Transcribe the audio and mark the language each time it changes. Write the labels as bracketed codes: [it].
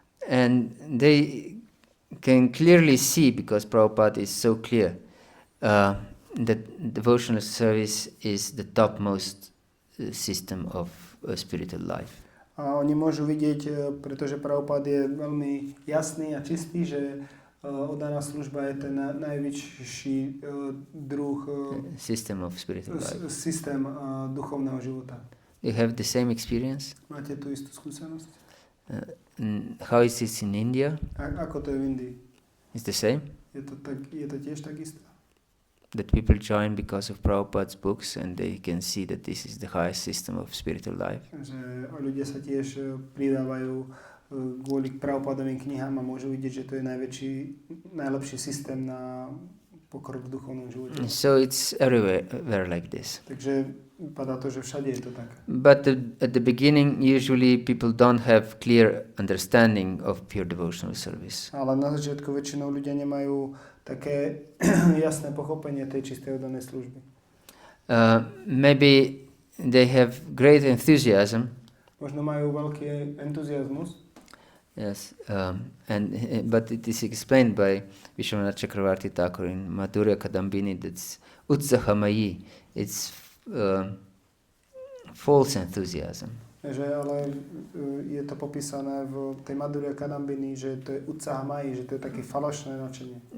[en] And they can clearly see, because Prabhupada is so clear, that devotional service is the topmost system of spiritual life. [sk] A oni môžu vidieť, pretože Prabhupada je veľmi jasný a čistý, že oddaná služba je ten najvyšší druh [en] system of spiritual life. [sk] Systém duchovného života. [en] You have the same experience? [sk] Máte tú istú skúsenosť? [en] How is it in India? [sk] Ako to je v Indii? [en] It's the same? [sk] Je to tiež tak isté? [en] That people join because of Prabhupada's books and they can see that this is the highest system of spiritual life. [sk] Že ľudia sa tiež pridávajú kvôli Prabhupadovým knihám a môžu vidieť, že to je najlepší systém na pokrok v duchovnom živote. [en] So it's everywhere like this. [sk] Takže vypadá to, že všade je to tak. [en] But at the beginning, usually people don't have clear understanding of pure devotional service. [sk] Ale na začiatku väčšinou ľudia nemajú také jasné pochopenie tej čistej oddanej služby. [en] Maybe they have great enthusiasm. [sk] Možno majú veľký entuziasmus. [en] Yes, but it is explained by Vishwanath Chakravarti Thakur in Madhurya Kadambini that's utsahamayi. It's false enthusiasm. [sk] Že ale je to popísané v tej Madhurya Kadambini, že to je utsahamayi, že to je také falošné nadšenie.